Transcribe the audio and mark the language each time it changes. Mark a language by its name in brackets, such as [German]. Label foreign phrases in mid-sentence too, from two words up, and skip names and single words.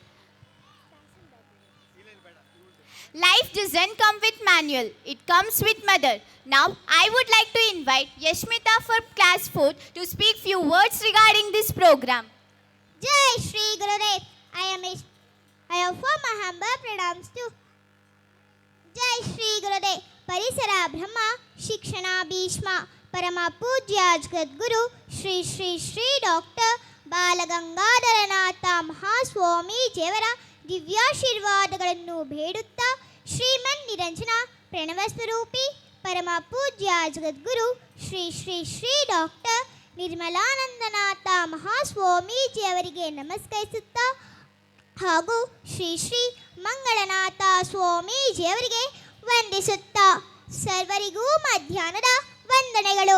[English] Life doesn't come with manual, it comes with mother. Now, I would like to invite Yashmita for class 4 to speak few words regarding this program. Jai Shri Gurudev. I offer my humble pranams to Jai Shri Gurudev. Parisara Brahma, Shikshana Bhishma, Parama Pujya Jagadguru, Shri Shri Shri Dr. [Kannada] Balagangadharanatha Mahaswami Jevara ದಿವ್ಯಾಶೀರ್ವಾದಗಳನ್ನು ಬೇಡುತ್ತಾ ಶ್ರೀಮನ್ ನಿರಂಜನ ಪ್ರಣವಸ್ವರೂಪಿ ಪರಮ ಪೂಜ್ಯ ಜಗದ್ಗುರು ಶ್ರೀ ಶ್ರೀ ಶ್ರೀ ಡಾಕ್ಟರ್ ನಿರ್ಮಲಾನಂದನಾಥ ಮಹಾಸ್ವಾಮೀಜಿ ಅವರಿಗೆ ನಮಸ್ಕರಿಸುತ್ತಾ ಹಾಗೂ ಶ್ರೀ ಶ್ರೀ ಮಂಗಳನಾಥ ಸ್ವಾಮೀಜಿ ಅವರಿಗೆ ವಂದಿಸುತ್ತಾ ಸರ್ವರಿಗೂ ಮಧ್ಯಾಹ್ನದ ವಂದನೆಗಳು.